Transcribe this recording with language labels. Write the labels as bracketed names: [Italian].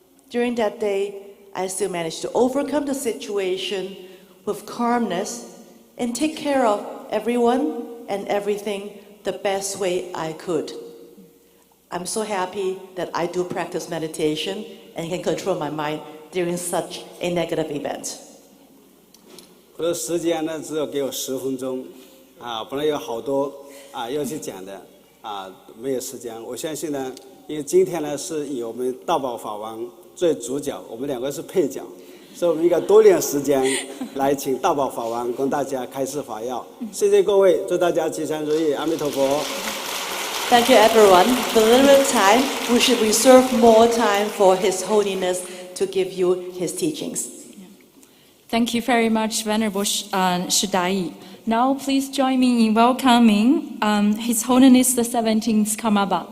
[English] During that day, I still managed to overcome the situation with calmness and take care of everyone and everything the best way I could. I'm so happy that I do practice meditation and can control my mind during such a negative event. [Chinese] 我的时间呢，只有给我10分钟，啊，本来有好多要去讲的，没有时间。我相信呢，因为今天呢是以我们大宝法王做主角，我们两个是配角，所以我们应该多点时间来请大宝法王跟大家开示法要。谢谢各位，祝大家吉祥如意，阿弥陀佛。 [English] Thank you, everyone. For a little time, we should reserve more time for His Holiness to give you His teachings. Thank you very much, Venerable Shidai. Now, please join me in welcoming His Holiness the 17th Karmapa.